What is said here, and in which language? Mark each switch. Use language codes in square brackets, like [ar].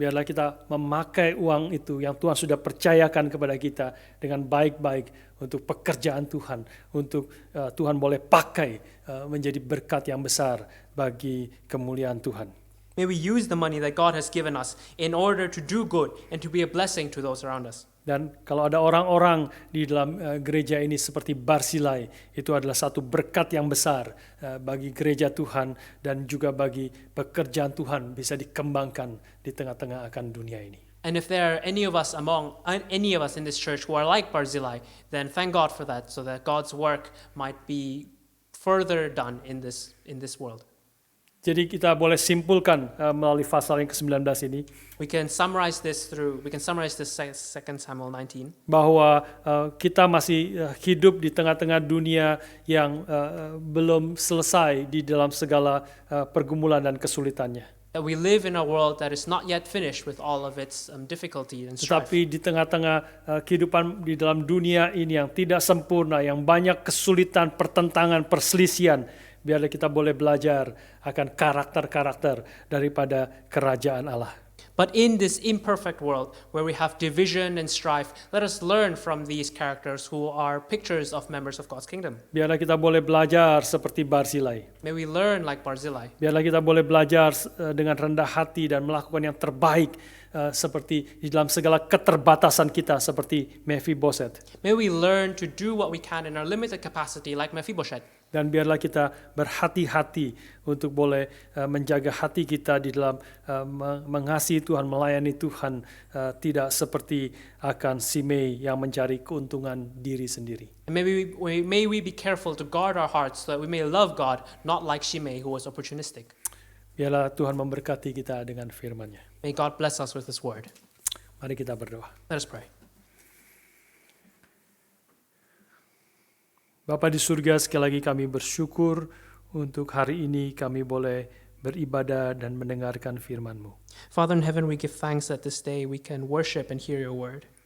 [id] Biarlah kita memakai uang itu yang Tuhan sudah percayakan kepada kita dengan baik-baik untuk pekerjaan Tuhan, untuk Tuhan boleh pakai menjadi berkat yang besar bagi kemuliaan Tuhan. [en] May we use the money that God has given us in order to do good and to be a blessing to those around us. [id] Dan kalau ada orang-orang di dalam gereja ini seperti Barzilai, itu adalah satu berkat yang besar bagi gereja Tuhan dan juga bagi pekerjaan Tuhan bisa dikembangkan di tengah-tengah akan dunia ini. [en] And if there are any of us in this church who are like Barzilai, then thank God for that, so that God's work might be further done in this world. [id] Jadi kita boleh simpulkan melalui pasal yang ke-19 ini [en] We can summarize this 2 Samuel 19. [id] bahwa kita masih hidup di tengah-tengah dunia yang belum selesai di dalam segala pergumulan dan kesulitannya. [en] That we live in a world that is not yet finished with all of its difficulty and strife. [id] Tetapi di tengah-tengah kehidupan di dalam dunia ini yang tidak sempurna, yang banyak kesulitan, pertentangan, perselisihan, biarlah kita boleh belajar akan karakter-karakter daripada kerajaan Allah. [en] But in this imperfect world where we have division and strife, let us learn from these characters who are pictures of members of God's kingdom. [id] Biarlah kita boleh belajar seperti Barzilai. [en] May we learn like Barzilai. [id] Biarlah kita boleh belajar dengan rendah hati dan melakukan yang terbaik seperti di dalam segala keterbatasan kita seperti Mephibosheth. [en] May we learn to do what we can in our limited capacity like Mephibosheth. [id] Dan biarlah kita berhati-hati untuk boleh menjaga hati kita di dalam mengasihi Tuhan, melayani Tuhan, tidak seperti akan Simei yang mencari keuntungan diri sendiri. [en] And may we be careful to guard our hearts so that we may love God, not like Shimei who was opportunistic. [id] Biarlah Tuhan memberkati kita dengan firman-Nya. [en] May God bless us with His word. [id] Mari kita berdoa. [en] Let us pray. [id] Bapa di surga, sekali lagi kami bersyukur untuk hari ini kami boleh beribadah dan mendengarkan firman-Mu. [en] Father in heaven, we give thanks that this day we can worship and hear your word.